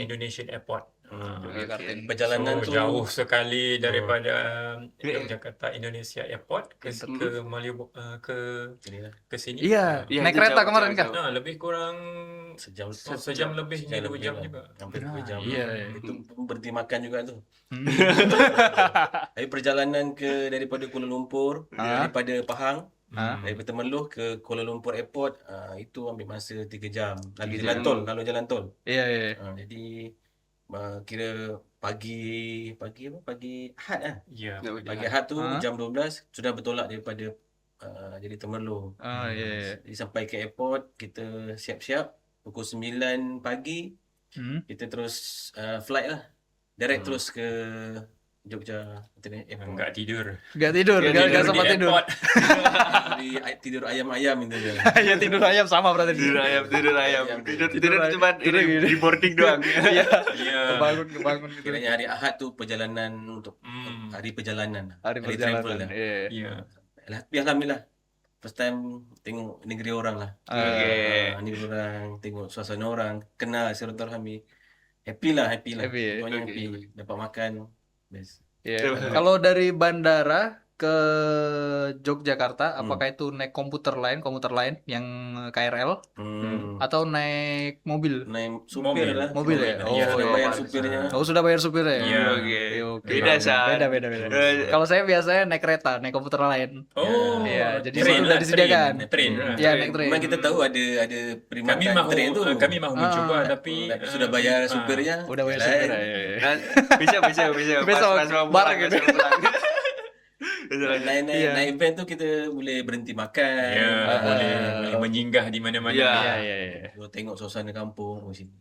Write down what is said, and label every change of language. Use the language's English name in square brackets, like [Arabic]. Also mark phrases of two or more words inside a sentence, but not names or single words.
[Malay] Indonesian Airport. Yogyakarta ini. Perjalanan So, tu jauh sekali daripada Yogyakarta Indonesia Airport ke inilah, ke sini. Iya, Iya, naik itu kereta jauh, kemarin jauh, kan? jauh. Nah, lebih kurang sejam lebih, sejam 2 jam lah. juga. Hampir 2 jam. Iya. Itu pun berhenti makan juga tu. Tapi perjalanan daripada Kuala Lumpur, daripada Pahang, daripada Temerloh ke Kuala Lumpur Airport, itu ambil masa 3 jam. Lalu 3 jalan jam. tol, kalau jalan tol. Iya. Jadi kira pagi Ahad lah. Ya. Pagi Ahad tu jam 12 sudah bertolak daripada jadi Temerloh. Oh iya. Jadi sampai ke airport, kita siap-siap pukul 9 pagi, kita terus flight lah. Direct terus ke Jogja International Airport. [Indonesian] Enggak tidur. Gak tidur, gak sempat [Malay] di [Indonesian] tidur. [Malay] airport. Tidur ayam-ayam itu dia. [Indonesian] Ya tidur ayam sama berarti. [Malay] Tidur ayam. Tidur ayam. cuma Tidur ini, gini. [Indonesian] di boarding doang. [Malay] Iya. Iya. [Indonesian] Kebangun gitu. [Malay] Kiranya hari Ahad tu perjalanan untuk hari perjalanan. Hari travel perjalanan. lah. Iya. Iya. Tapi alhamdulillah. [English] First time [Malay] tengok negeri orang lah. [Indonesian] Oke. [Malay] Negeri orang, tengok suasana orang, kenal silaturahmi. Happy lah. [Indonesian] Happy, ya? [Malay] Pokoknya [Indonesian] Oke. [Malay] happy. Dapat makan. Best. Iya. [Indonesian] Kalau dari bandara ke Yogyakarta, Hmm. apakah itu naik komuter lain yang KRL Hmm. atau naik mobil? [Malay] Naik supir lah. [Indonesian] Mobil ya? [Malay] Oh, sudah iya. bayar [Indonesian] Pantes. [Malay] supirnya. [Indonesian] Oh, sudah bayar supirnya ya? [Malay] Iya. [Indonesian] Oke. [Malay] Oke. [Indonesian] Beda, San. Beda. Kalau saya biasanya naik kereta, naik komuter lain. Oh, [Malay] Iya, jadi train [Indonesian] itu udah [Malay] lah, [Indonesian] disediakan. [Malay] Train. Iya, naik train. Memang kita tahu ada Kami perkhidmatan mahu train tu. kami mahu mencoba tapi [Indonesian] Sudah bayar supirnya. Udah bayar [Malay] jalan. [Indonesian] supirnya. Iya. Nah, bisa. Besok, Pas mau bareng pulang, gitu. pas mau pulang. Bisa lanjut. [Malay] Iya. Naik van tu kita boleh berhenti makan. [Indonesian] ya [Malay] Ah, boleh menyinggah di mana-mana. Iya. Iya. Boleh tengok suasana kampung di sini.